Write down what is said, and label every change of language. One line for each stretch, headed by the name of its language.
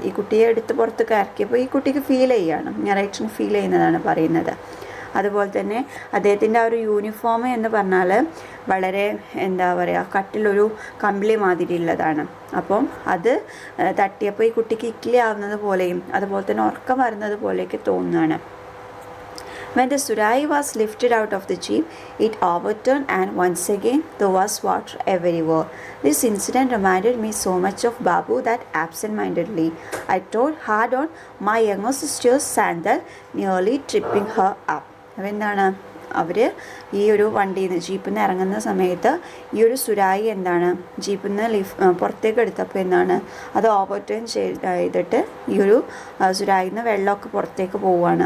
Malayalam: ഈ കുട്ടിയെ എടുത്ത് പുറത്ത് ഇറക്കിയപ്പോൾ ഈ കുട്ടിക്ക് ഫീൽ ചെയ്യുകയാണ്, നറേറ്ററിന് ഫീൽ ചെയ്യുന്നതാണ് പറയുന്നത്. അതുപോലെ തന്നെ അദ്ദേഹത്തിൻ്റെ ആ ഒരു യൂണിഫോം എന്ന് പറഞ്ഞാൽ വളരെ എന്താ പറയുക കട്ടിലൊരു കമ്പിളി മാതിരി ഉള്ളതാണ്. അപ്പം അത് തട്ടിയപ്പോൾ ഈ കുട്ടിക്ക് ഇക്ലി ആവുന്നത് പോലെയും അതുപോലെ തന്നെ ഉറക്കം വരുന്നത് പോലെയൊക്കെ തോന്നുകയാണ്.
English: When the Surai was lifted out of the jeep, it overturned and once again there was water everywhere. This incident reminded me so much of Babu that absent-mindedly I trod hard on my younger sister's sandal, nearly tripping her up.
Malayalam: അപ്പോൾ എന്താണ് അവർ ഈ ഒരു വണ്ടിയിൽ നിന്ന് ജീപ്പിൽ നിന്ന് ഇറങ്ങുന്ന സമയത്ത് ഈ ഒരു സുരായി എന്താണ് ജീപ്പിൽ നിന്ന് പുറത്തേക്ക് എടുത്തപ്പോൾ എന്താണ് അത് ഓവർടേൺ ചെയ്തിട്ട് ഈ ഒരു സുരായിൽ നിന്ന് വെള്ളമൊക്കെ പുറത്തേക്ക് പോവുകയാണ്.